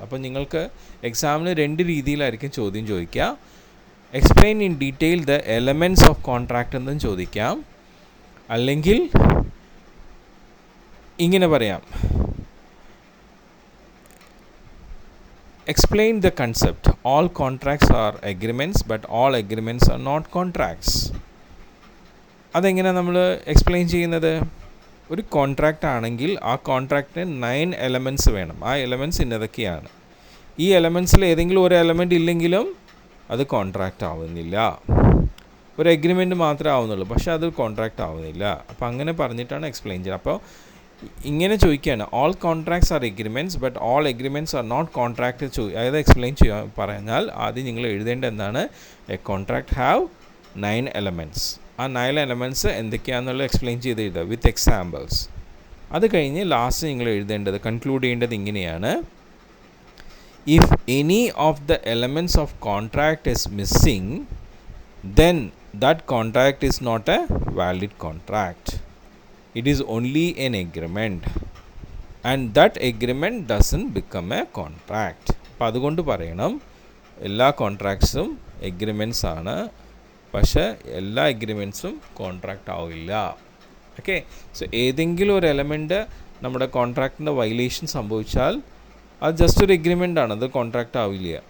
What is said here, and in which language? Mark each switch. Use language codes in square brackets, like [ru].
[ml] അപ്പോൾ നിങ്ങൾക്ക് എക്സാമിന് 2 രീതിയിലായിരിക്കും ചോദ്യം ചോദിക്കുക. [en] explain in detail the elements of contract [ml] എന്നും ചോദിക്കാം, അല്ലെങ്കിൽ ഇങ്ങനെ പറയാം, [en] explain the concept. All contracts are agreements, but all agreements are not contracts. [ml] അതെങ്ങനെയാണ് നമ്മൾ എക്സ്പ്ലെയിൻ ചെയ്യുന്നത്? ഒരു കോൺട്രാക്റ്റ് ആണെങ്കിൽ ആ കോൺട്രാക്റ്റിന് 9 എലമെൻറ്റ്സ് വേണം. ആ എലമെൻറ്റ്സ് ഇന്നതൊക്കെയാണ്. ഈ എലമെൻറ്റ്സിൽ ഏതെങ്കിലും ഒരു എലമെൻറ്റ് ഇല്ലെങ്കിലും അത് കോൺട്രാക്റ്റ് ആവുന്നില്ല. ഒരു എഗ്രിമെൻറ്റ് മാത്രമേ ആവുന്നുള്ളൂ, പക്ഷേ അത് കോൺട്രാക്റ്റ് ആവുന്നില്ല. അപ്പോൾ അങ്ങനെ പറഞ്ഞിട്ടാണ് എക്സ്പ്ലെയിൻ ചെയ്യുക. അപ്പോൾ ഇങ്ങനെ ചോദിക്കുകയാണ്, [en] All contracts are agreements but all agreements are not contract. [ml] അതായത് എക്സ്പ്ലെയിൻ ചെയ്യാൻ പറഞ്ഞാൽ ആദ്യം നിങ്ങൾ എഴുതേണ്ട എന്താണ്, [en] A contract have 9 elements. [ml] ആ 9 എലമെൻറ്റ്സ് എന്തൊക്കെയാണെന്നുള്ളത് എക്സ്പ്ലെയിൻ ചെയ്ത് എഴുതുക [en] With examples. [ml] അത് കഴിഞ്ഞ് ലാസ്റ്റ് നിങ്ങൾ എഴുതേണ്ടത്, കൺക്ലൂഡ് ചെയ്യേണ്ടത് ഇങ്ങനെയാണ്, [en] If any of the elements of contract is missing then that contract is not a valid contract. It is only an agreement and that agreement doesn't become a contract. [ml] അപ്പോൾ അതുകൊണ്ട് പറയണം, എല്ലാ കോൺട്രാക്ട്സും agreements ആണ്, പക്ഷേ എല്ലാ എഗ്രിമെൻറ്റ്സും contract ആവില്ല. Okay, so ഏതെങ്കിലും ഒരു എലമെൻറ്റ് നമ്മുടെ കോൺട്രാക്റ്റിൻ്റെ വയലേഷൻ സംഭവിച്ചാൽ അത് ജസ്റ്റ് ഒരു എഗ്രിമെൻ്റ് ആണ്, അത് കോൺട്രാക്റ്റ് ആവില്ല.